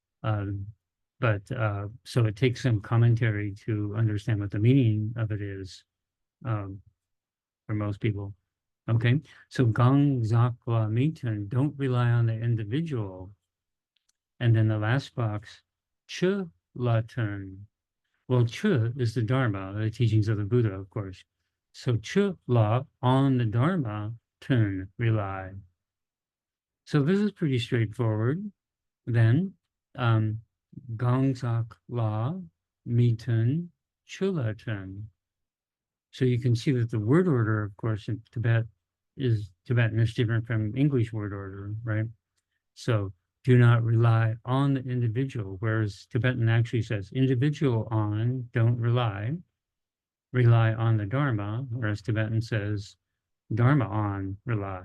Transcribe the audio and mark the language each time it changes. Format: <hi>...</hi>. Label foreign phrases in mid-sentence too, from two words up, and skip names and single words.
<en>So it takes some commentary to understand what the meaning of it is for most people. Okay, so</en> <bo>གང་ཟག་ལ་མི་རྟེན,</bo> <en>don't rely on the individual. And then the last box,</en> <bo>ཆོས་ལ་རྟེན.</bo> <en>Well, chu is the Dharma, the teachings of the Buddha, of course.</en> <bo>So ཆོས་ལ,</bo> <en>on the Dharma, tun, rely. So this is pretty straightforward. Then,</en> <bo>གང་ཟག་ལ། མི་རྟེན། ཆོས་ལ་རྟེན.</bo> <en>So you can see that the word order, of course, in Tibetan is different from English word order, right? So do not rely on the individual, whereas Tibetan actually says individual on, don't rely on the Dharma, whereas Tibetan says Dharma on, rely.</en>